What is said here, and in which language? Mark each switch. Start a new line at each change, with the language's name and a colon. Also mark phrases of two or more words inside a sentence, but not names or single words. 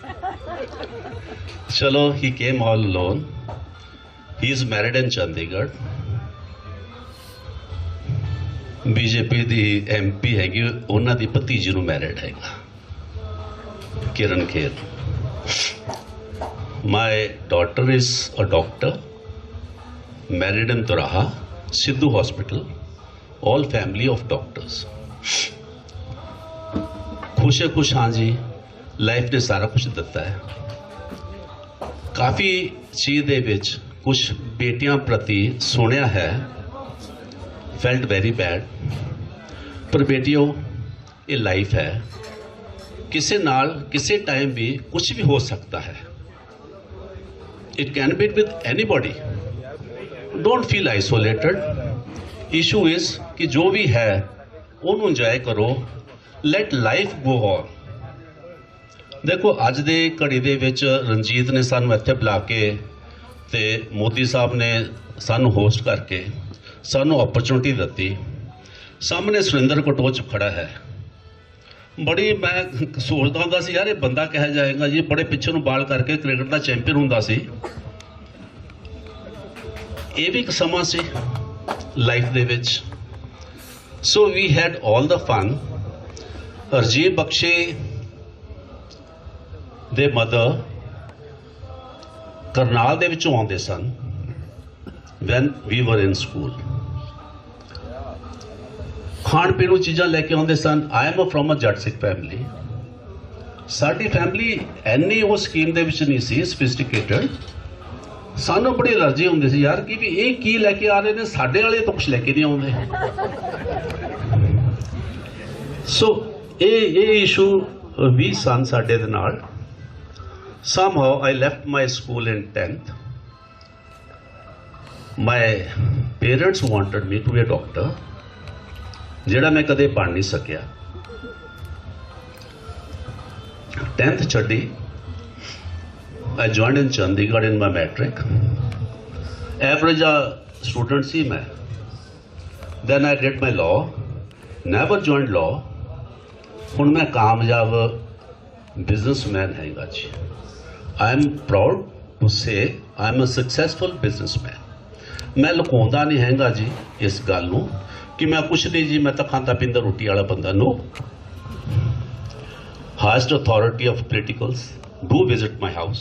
Punjabi: ਚਲੋ
English: he came all alone, he is married in Chandigarh,
Punjabi: ਬੀਜੇਪੀ ਦੀ MP ਹੈਗੀ, ਉਹਨਾਂ ਦੀ ਭਤੀਜੀ ਨੂੰ ਮੈਰਿਡ ਹੈਗਾ, ਕਿਰਨ ਖੇਰ।
English: my daughter is a doctor, married in Turaha, Sidhu Hospital, all family of doctors।
Punjabi: ਖੁਸ਼ ਹੈ ਖੁਸ਼, ਹਾਂ ਜੀ, ਲਾਈਫ ਨੇ ਸਾਰਾ ਕੁਛ ਦਿੱਤਾ ਹੈ। ਕਾਫ਼ੀ ਚੀਜ਼ ਦੇ ਵਿਚ ਕੁਛ ਬੇਟੀਆਂ ਪ੍ਰਤੀ ਸੁਣਿਆ ਹੈ,
English: felt very bad,
Punjabi: ਪਰ ਬੇਟੀਓ ਯੇ ਲਾਈਫ ਹੈ, ਕਿਸੀ ਨਾਲ ਕਿਸੀ ਟਾਈਮ ਭੀ ਕੁਛ ਭੀ ਹੋ ਸਕਤਾ ਹੈ।
English: it can be with anybody, don't feel isolated. issue is
Punjabi: ਕਿ ਜੋ ਭੀ ਹੈ ਉਹਨੂੰ ਇੰਜੋਏ ਕਰੋ,
English: let life go on.
Punjabi: ਦੇਖੋ ਅੱਜ ਦੇ ਘੜੀ ਦੇ ਵਿੱਚ ਰਣਜੀਤ ਨੇ ਸਾਨੂੰ ਇੱਥੇ ਬੁਲਾ ਕੇ ਤੇ ਮੋਦੀ ਸਾਹਿਬ ਨੇ ਸਾਨੂੰ ਹੋਸਟ ਕਰਕੇ ਸਾਨੂੰ ਓਪਰਚੁਨਿਟੀ ਦਿੱਤੀ। ਸਾਹਮਣੇ ਸੁਰਿੰਦਰ ਕਟੋਚ ਖੜਾ ਹੈ, ਬੜੀ ਮੈਂ ਸੋਚਦਾ ਹੁੰਦਾ ਸੀ ਯਾਰ ਇਹ ਬੰਦਾ ਕਿਹਾ ਜਾਏਗਾ ਜੀ, ਬੜੇ ਪਿੱਛੇ ਨੂੰ ਬਾਲ ਕਰਕੇ ਕ੍ਰਿਕਟ ਦਾ ਚੈਂਪੀਅਨ ਹੁੰਦਾ ਸੀ। ਇਹ ਵੀ ਇੱਕ ਸਮਾਂ ਸੀ ਲਾਈਫ ਦੇ ਵਿੱਚ।
English: So we had all the fun।
Punjabi: ਰਾਜੀਵ ਬਖਸ਼ੇ ਦੇ ਮਦਰ ਕਰਨਾਲ ਦੇ ਵਿੱਚੋਂ ਆਉਂਦੇ ਸਨ
English: when we were in school।
Punjabi: ਖਾਣ ਪੀਣ ਨੂੰ ਚੀਜ਼ਾਂ ਲੈ ਕੇ ਆਉਂਦੇ ਸਨ।
English: I am from a
Punjabi: ਜੱਟ ਸਿੱਖ ਫੈਮਿਲੀ। ਸਾਡੀ ਫੈਮਿਲੀ ਐਨੀ ਉਹ ਸਕੀਮ ਦੇ ਵਿੱਚ ਨਹੀਂ ਸੀ ਸਫਿਸਟੀਕੇਟਡ। ਸਾਨੂੰ ਬੜੀ ਐਲਰਜੀ ਹੁੰਦੀ ਸੀ ਯਾਰ ਕਿ ਵੀ ਇਹ ਕੀ ਲੈ ਕੇ ਆ ਰਹੇ ਨੇ, ਸਾਡੇ ਵਾਲੇ ਤਾਂ ਕੁਛ ਲੈ ਕੇ ਨਹੀਂ ਆਉਂਦੇ। ਸੋ ਇਹ ਇਸ਼ੂ ਵੀ ਸਨ ਸਾਡੇ ਦੇ ਨਾਲ।
English: somehow I left my school in 10th। my parents wanted me to be a doctor,
Punjabi: ਜਿਹੜਾ ਮੈਂ ਕਦੇ ਬਣ ਨਹੀਂ ਸਕਿਆ। 10th ਛੱਡੀ,
English: I joined in Chandigarh in my matric। Average student
Punjabi: ਸੀ ਮੈਂ।
English: Then I did my law, never joined law।
Punjabi: ਹੁਣ ਮੈਂ ਕਾਮਯਾਬ ਬਿਜ਼ਨਸਮੈਨ ਹੈਗਾ ਜੀ।
English: I am proud to say I am a successful businessman।
Punjabi: ਮੈਂ ਲੁਕਾਉਂਦਾ ਨਹੀਂ ਹੈਗਾ ਜੀ ਇਸ ਗੱਲ ਨੂੰ ਕਿ ਮੈਂ ਕੁਛ ਨਹੀਂ ਜੀ, ਮੈਂ ਤਾਂ ਖਾਂਦਾ ਪੀਂਦਾ ਰੋਟੀ ਵਾਲਾ ਬੰਦਾ।
English: No। Highest authority of politicals do visit my house।